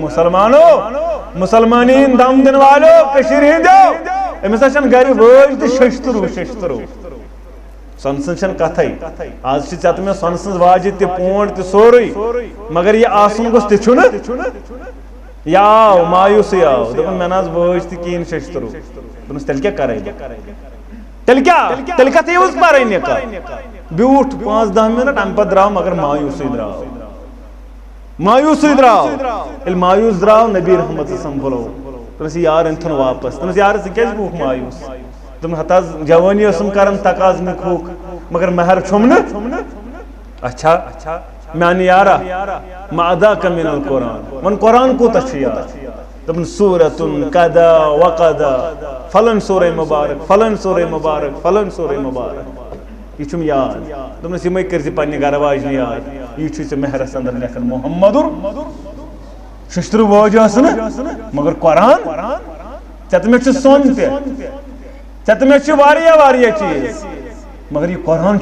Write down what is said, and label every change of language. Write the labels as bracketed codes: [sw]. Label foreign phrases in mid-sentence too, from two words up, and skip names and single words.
[ks] مسلمانو مسلمانیٖن دم دِنہٕ والیو کٔشیٖرِ ہِنٛدیو أمِس ہا چھنہٕ گرِ وٲج تہِ ششتٕروٗ سۄنہٕ سٕنٛز چھنہٕ کتھے آز چھِ ژےٚ تہٕ مےٚ سۄنہٕ سٕنٛز واجہِ تہِ پونٛڈ تہِ سورُے مگر یہِ آسُن گوٚژھ تہِ چھُنہٕ یہِ آو مایوٗسٕے آو دوٚپُن مےٚ نہ حظ وٲج تہِ کِہیٖنۍ ششتٕروٗ دوٚپنس تیٚلہِ کیٛاہ کرے بہٕ تیٚلہِ کتھ یِوُس پرے نکاح بیوٗٹھ 5-10 منٹ امہِ پتہٕ درٛاو مگر مایوٗسٕے درٛاو ییٚلہِ مایوٗس درٛاو نبی رحمت [ar] صلی اللہ علیہ وسلم [ks] بُلو دوٚپنس یار أنۍ تھُن واپس دوٚپنس یار ژٕ کیٛازِ گوٚوُکھ مایوٗس دوٚپُن ہتہٕ حظ جوٲنی ٲسٕم کران تقاضہٕ نِکہُک مگر مہر چھُم نہٕ اچھا میانہِ یارا [ar] ما اداک من القرآن [ks] وۄنۍ قرآن کوٗتاہ چھُ یاد دوٚپُن سوٗرتُن کدا وقدا فلٲنۍ سورے مُبارک فلٲنۍ سورے مُبارک فلٲنۍ سورے مُبارک یہ چھُم یاد دوٚپنس یِمے کٔرزِ پننہِ گھر واجنہِ یاد یہِ چھُے ژےٚ مہرس اندر لیکھان محمدُر ششتٕروٗ وٲج ٲس نہٕ مگر قرآن ژےٚ تہٕ مےٚ چھُ سۄن تہِ ژےٚ تہٕ مےٚ چھِ واریاہ چیٖز مگر یہِ قرآن